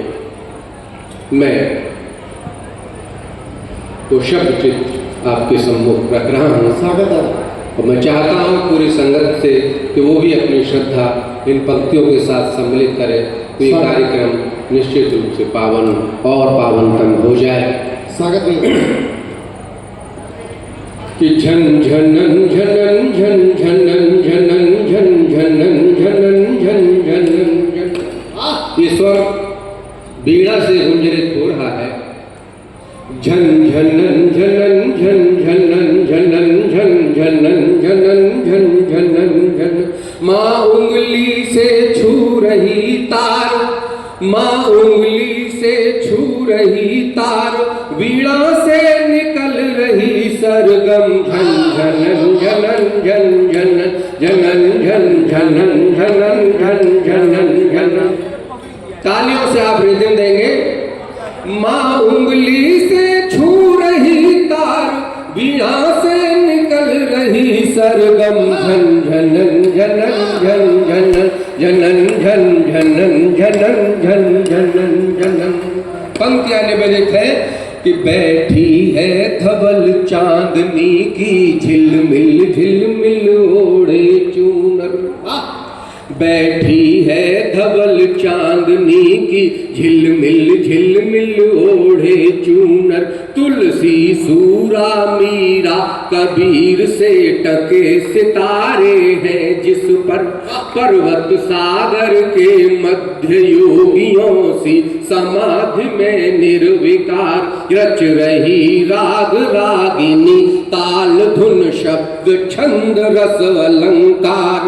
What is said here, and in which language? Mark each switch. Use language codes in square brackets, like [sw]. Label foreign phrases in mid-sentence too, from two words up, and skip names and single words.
[hi] मैं तो शब्द चित्र आपके सम्मुख रख रहा हूँ। स्वागत है। और मैं चाहता हूँ पूरी संगत से कि वो भी अपनी श्रद्धा इन पंक्तियों के साथ सम्मिलित करे तो ये कार्यक्रम निश्चित रूप से पावन और पावनतम हो जाए। स्वागत कि झन झनन झनन झन झनन झनन झन झनन झनन झन झनन झन, ये स्वर बीड़ा से गुंजरित हो रहा है। झन झनन झनन झन झनन झनन झन झनन झनन झन झनन झन, माँ उंगली से छू रही तार, माँ उंगली से छू रही तार, वीणा से निकल रही सरगम। झन झनन झनन झन झनन झनन झन झनन झनन झन झनन झनन। तालियों से आप रिदम देंगे। माँ उंगली से छू रही तार, वीणा से निकल रही सरगम। झन झनन झनन झन झनन झनन झन झनन झनन झन झनन झनन। पंक्तियां निवेदित है कि बैठी है धवल चांदनी की झिलमिल झिलमिल ओढ़े चूनर। बैठी है धवल चांदनी की झिलमिल झिलमिल ओढ़े चूनर, तुलसी सूरा मीरा कबीर से टके सितारे हैं जिस पर, पर्वत सागर के मध्य योगियों सी समाधि में निर्विकार रच रही राग रागिनी, ताल धुन शब्द छंद रस अलंकार।